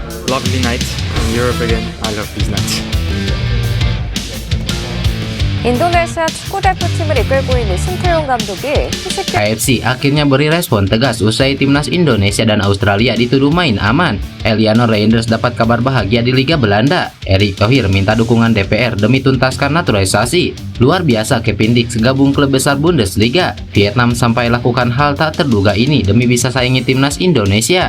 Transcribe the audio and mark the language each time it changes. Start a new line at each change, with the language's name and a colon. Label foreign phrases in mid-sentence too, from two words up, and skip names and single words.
English: lovely night in Europe again. I love these nights.
Korean: 인도네시아 축구대표팀을 이끌고 있는 신태용 감독이 휴식
Indonesian: AFC akhirnya beri respon tegas usai timnas Indonesia dan Australia dituduh main aman. Eliano Reinders dapat kabar bahagia di Liga Belanda. Erick Thohir minta dukungan DPR demi tuntaskan naturalisasi. Luar biasa Kevin Dix gabung klub besar Bundesliga. Vietnam sampai lakukan hal tak terduga ini demi bisa saingi timnas Indonesia.